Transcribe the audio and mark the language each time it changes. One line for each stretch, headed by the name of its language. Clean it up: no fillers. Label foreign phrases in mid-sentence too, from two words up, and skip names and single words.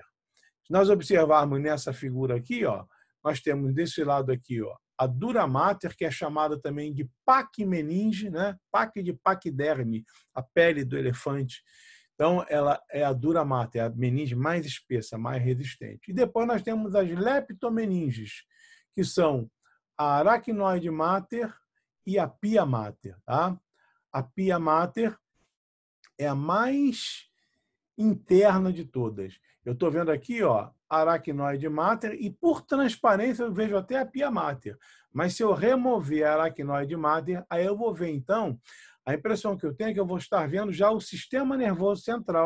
Portuguese: Se nós observarmos nessa figura aqui, ó, nós temos desse lado aqui, ó, a dura mater, que é chamada também de paquimeninge, né? Paque de paquiderme, a pele do elefante. Então, ela é a dura mater, a meninge mais espessa, mais resistente. E depois nós temos as leptomeninges, que são a aracnoide mater e a pia mater. Tá? A pia mater é a mais interna de todas. Eu estou vendo aqui, ó, aracnoide mater, e por transparência eu vejo até a pia mater. Mas se eu remover a aracnoide mater, aí eu vou ver, então, a impressão que eu tenho é que eu vou estar vendo já o sistema nervoso central.